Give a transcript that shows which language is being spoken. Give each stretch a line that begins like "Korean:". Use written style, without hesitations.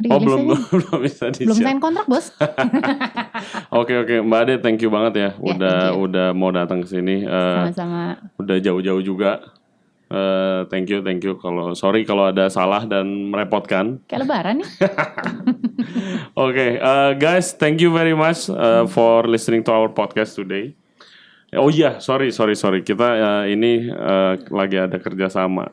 Indonesian: belum bisa di-share. Belum sign kontrak, Bos. Oke, Mbak Ade, thank you banget ya udah mau datang ke sini. Sama-sama. Udah jauh-jauh juga. Thank you. Sorry kalau ada salah dan merepotkan. Kayak lebaran nih.
English: Okay, guys, thank you very much for listening to our podcast today.
Indonesian: Oh iya, sorry. Kita ini lagi ada kerjasama.